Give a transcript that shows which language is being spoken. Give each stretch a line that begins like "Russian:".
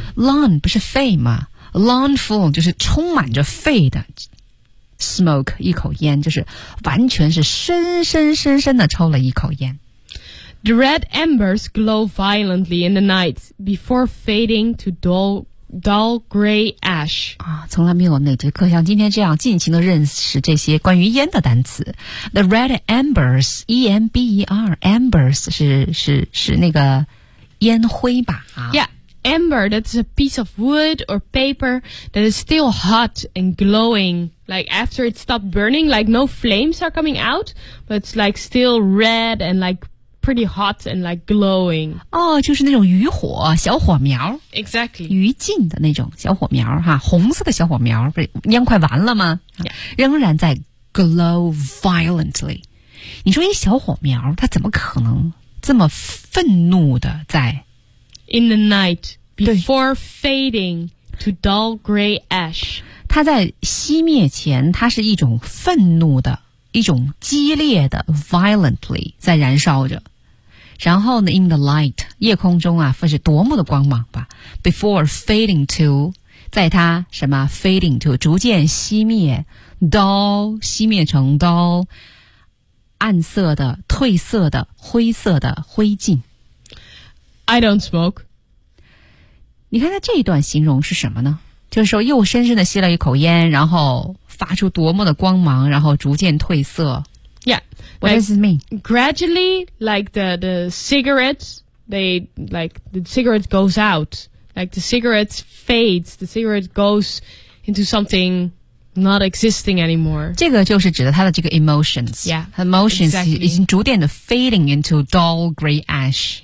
Chinese: Lung 不是肺吗 ？Lung full 就是充满着肺的 smoke， 一口烟就是完全是深深的抽了一口烟。
English: The red embers glow violently in the night before fading to dull gray ash.
Chinese: 啊，从来没有哪节课像今天这样尽情的认识这些关于烟的单词。 The red embers, E M B E R, embers 是那个。烟灰吧、
English: Yeah, amber, that's a piece of wood or paper that is still hot and glowing, like after it stopped burning, like no flames are coming out, but it's like still red and like pretty hot and like glowing.
Chinese: 哦，就是那种余火，小火苗。
English: Exactly.
Chinese: 余烬的那种小火苗哈，红色的小火苗，不是烟快完了吗、
English: Yeah.
Chinese: 仍然在
English: glow violently.
Chinese: 你说一小火苗，它怎么可能这么愤怒的在
English: In the night before fading to dull gray ash
Chinese: 它在熄灭前它是一种愤怒的一种激烈的 violently 在燃烧着然后呢
English: in the light
Chinese: 夜空中啊是多么的光芒吧
English: before fading to
Chinese: 在它什么 fading to 逐渐熄灭 dull 熄灭成 dull暗色的、褪色的、灰色的灰烬。
English: I don't smoke。
Chinese: 你看他这一段形容是什么呢？就是说又深深的吸了一口烟，然后发出多么的光芒，然后逐渐褪色。
English: Yeah. What like, does it mean? Gradually, like the cigarettes, they, like, the cigarette goes out. Like, the cigarette fades. The cigarette goes into something not existing anymore.
Chinese: 这个就是指的他的这个 emotions.
English: Yeah. Emotions、exactly.
Chinese: 已经逐渐的
English: fading into dull gray ash.